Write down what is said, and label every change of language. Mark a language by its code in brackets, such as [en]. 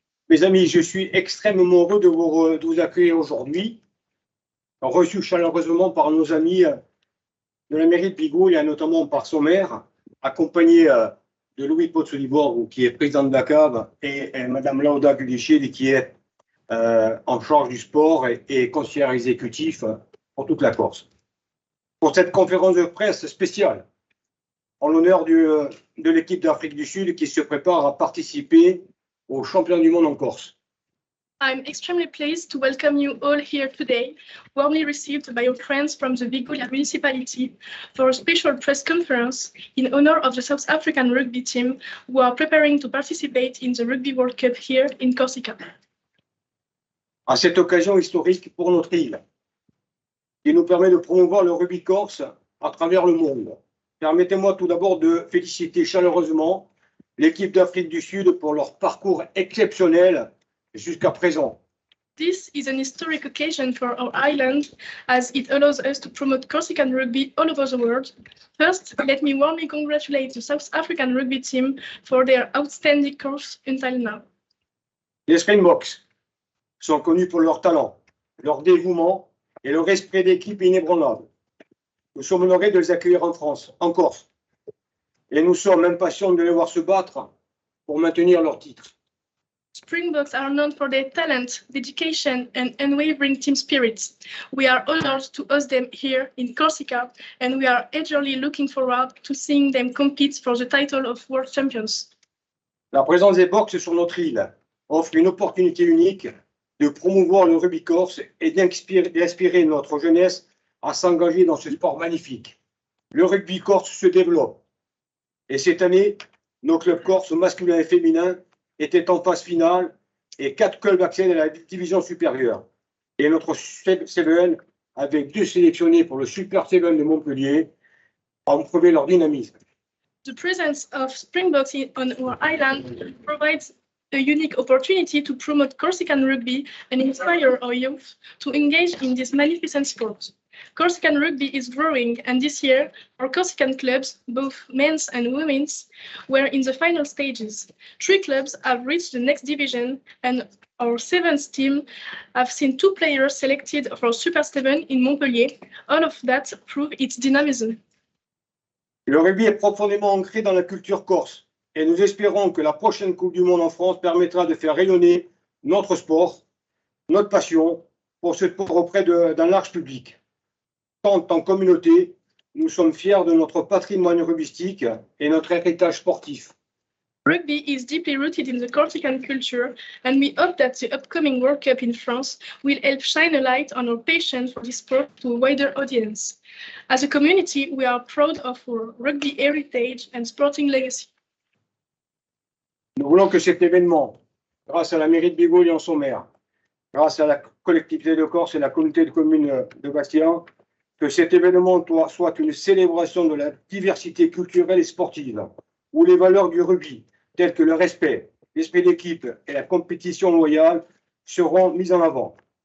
[fr] Mes amis, je suis extrêmement heureux de vous accueillir aujourd'hui, reçu chaleureusement par nos amis de la mairie de Vigo, et notamment par son maire, accompagné de Louis Pozzolibor, qui est président de la CAV, et Madame Lauda Gudichil, qui est en charge du sport et conseillère exécutif pour toute la Corse. Pour cette conférence de presse spéciale, en l'honneur de l'équipe d'Afrique du Sud qui se prépare à participer aux championnats du monde en Corse. [en] I'm extremely pleased to welcome you all here today, warmly received by your friends from the Vigolia municipality for a special press conference in honor of the South African rugby team who are preparing to participate in the Rugby World Cup here in Corsica. [fr] À cette occasion historique pour notre île, qui nous permet de promouvoir le rugby corse à travers le monde. Permettez-moi tout d'abord de féliciter chaleureusement l'équipe d'Afrique du Sud pour leur parcours exceptionnel jusqu'à présent. [en] This is an historic occasion for our island as it allows us to promote Corsican rugby all over the world. First, let me warmly congratulate the South African rugby team for their outstanding course until now. [fr] Les Springboks sont connus pour leur talent, leur dévouement et leur esprit d'équipe inébranlable. Nous sommes honorés de les accueillir en France, en Corse. Et nous sommes impatients de les voir se battre pour maintenir leur titre. [en] Springboks are known for their talent, dedication, and unwavering team spirit. We are honored to host them here in Corsica, and we are eagerly looking forward to seeing them compete for the title of World Champions. [fr] La présence des Boks sur notre île offre une opportunité unique de promouvoir le rugby corse et d'inspirer notre jeunesse à s'engager dans ce sport magnifique. Le rugby corse se développe. Et cette année, nos clubs corses masculins et féminins étaient en phase finale et 4 clubs accèdent à la division supérieure. Et notre Seven, avec 2 sélectionnés pour le Super Seven de Montpellier, ont prouvé leur dynamisme. [en] The presence of Springboks on our island provides a unique opportunity to promote Corsican rugby and inspire our youth to engage in this magnificent sport. Corsican rugby is growing, and this year, our Corsican clubs, both men's and women's, were in the final stages. 3 clubs have reached the next division, and our 7th team have seen 2 players selected for Super 7 in Montpellier. All of that prove its dynamism. [fr] Le rugby est profondément ancré dans la culture corse, et nous espérons que la prochaine Coupe du Monde en France permettra de faire rayonner notre sport, notre passion pour ce sport auprès d'un large public. Tant en communauté, nous sommes fiers de notre patrimoine rugbystique et notre héritage sportif. [en] Rugby is deeply rooted in the Corsican culture, and we hope that the upcoming World Cup in France will help shine a light on our passion for this sport to a wider audience. As a community, we are proud of our rugby heritage and sporting legacy. [fr] Nous voulons que cet événement, grâce à la mairie de Bigouille en son maire, grâce à la collectivité de Corse et la communauté de communes de Bastien, que cet événement soit une célébration de la diversité culturelle et sportive, où les valeurs du rugby, telles que le respect, l'esprit d'équipe et la compétition loyale, seront mises en avant.